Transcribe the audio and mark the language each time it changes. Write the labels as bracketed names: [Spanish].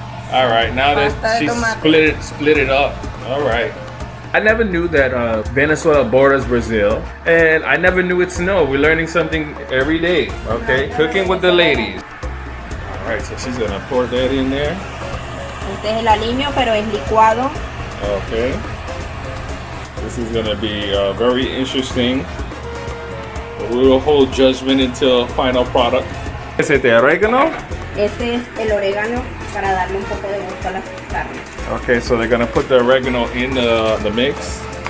[English] All right, now that she split it up. All right. I never knew that Venezuela borders Brazil, and I never knew it snowed. We're learning something every day. Okay, cooking with the ladies. All right, so she's gonna pour that in there. [Spanish] Este es el aliño, pero es licuado. [English] Okay. This is gonna be very interesting. We will hold judgment until final product. [Spanish] ¿Es este orégano? Ese es el orégano para darle un poco de gusto a las carnes. [English] Okay, so they're gonna put the oregano in the mix.